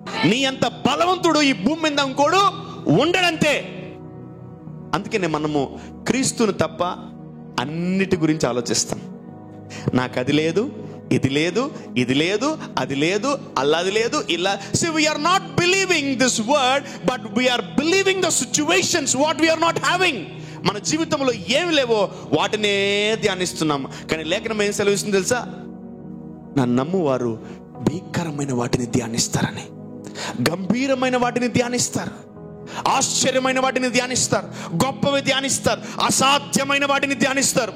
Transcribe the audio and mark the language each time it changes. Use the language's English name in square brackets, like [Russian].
[Telugu] నీ అంత బలవంతుడు ఈ భూమి మీద ఇంకోడు ఉండడంతే. అందుకనే మనము క్రీస్తుని తప్ప అన్నిటి గురించి ఆలోచిస్తాం. నాకు అది లేదు, ఇది లేదు, ఇది లేదు, అది లేదు, అల్లది లేదు, ఇలా. [English] See, we are not believing this word, but we are believing the situations what we are not having. [Telugu] మన జీవితంలో ఏమి లేవో వాటినే ధ్యానిస్తున్నాం. కానీ లేఖనం ఏం సెలవిస్తుంది తెలుసా? నన్ను నమ్మువారు భీకరమైన వాటిని ధ్యానిస్తారని, గంభీరమైన వాటిని ధ్యానిస్తారు, ఆశ్చర్యమైన వాటిని ధ్యానిస్తారు, గొప్పవి ధ్యానిస్తారు, అసాధ్యమైన వాటిని ధ్యానిస్తారు.